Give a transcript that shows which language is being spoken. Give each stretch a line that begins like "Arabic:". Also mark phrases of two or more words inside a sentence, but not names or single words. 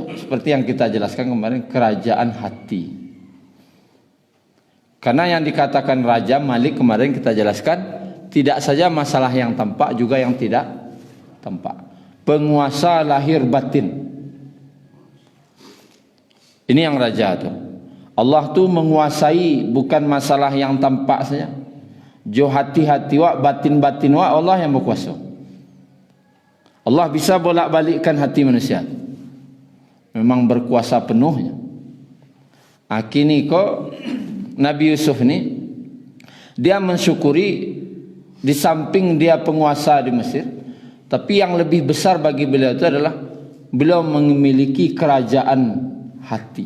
Indonesian: Seperti yang kita jelaskan kemarin, kerajaan hati. Karena yang dikatakan Raja Malik kemarin kita jelaskan, tidak saja masalah yang tampak, juga yang tidak tampak. Penguasa lahir batin. Ini yang raja tu. Allah tu menguasai bukan masalah yang tampak saja.
Minangkabau: Jo hati-hati wak, batin-batin wak,
Indonesian: Allah yang berkuasa. Allah bisa bolak-balikkan hati manusia. Memang berkuasa penuhnya. Kini kok Nabi Yusuf ni, dia mensyukuri di samping dia penguasa di Mesir, tapi yang lebih besar bagi beliau itu adalah beliau memiliki kerajaan hati.